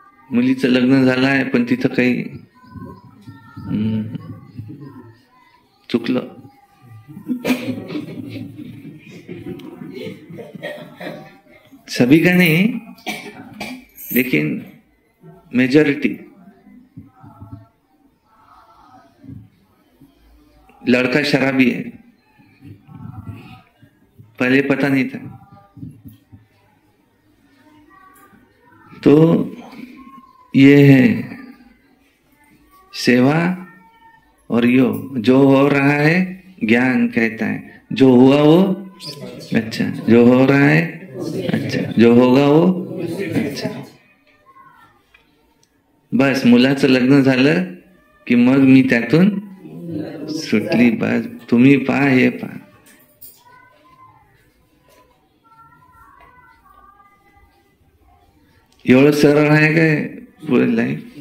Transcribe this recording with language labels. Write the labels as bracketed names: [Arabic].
[Marathi] मुलीचं लग्न झालं आहे पण तिथं काही चुकलं, [Hindi] सभी का नहीं, लेकिन मेजॉरिटी। लड़का शराबी है, पहले पता नहीं था, तो ये है सेवा और योग। जो हो रहा है ज्ञान कहता है, जो हुआ वो अच्छा, जो हो रहा है अच्छा, जो होगा वो अच्छा। [Marathi] बस मुलाचं लग्न झालं की मग मी त्यातून सुटली, बस तुम्ही पहा हे पहा। एवढं सरळ आहे काय पुढे लाईफ?